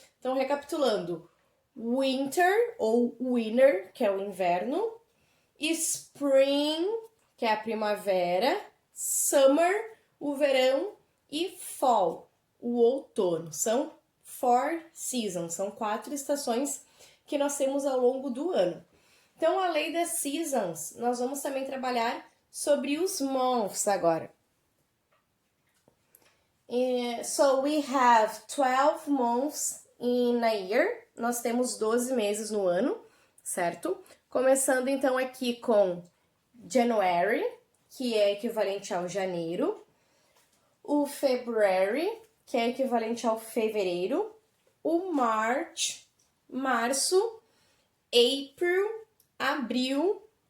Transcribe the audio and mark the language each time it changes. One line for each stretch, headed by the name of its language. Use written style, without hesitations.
Portuguese: Então, recapitulando, winter ou winter, que é o inverno, spring, que é a primavera, summer, o verão, e fall, o outono. São 4 seasons, são 4 estações que nós temos ao longo do ano. Então, além das seasons, nós vamos também trabalhar sobre os months agora.
English: So, we have 12 months in a year.
Portuguese: Nós temos 12 meses no ano, certo? Começando, então, aqui com January, que é equivalente ao janeiro. O February, que é equivalente ao fevereiro, o March, março, April, abril,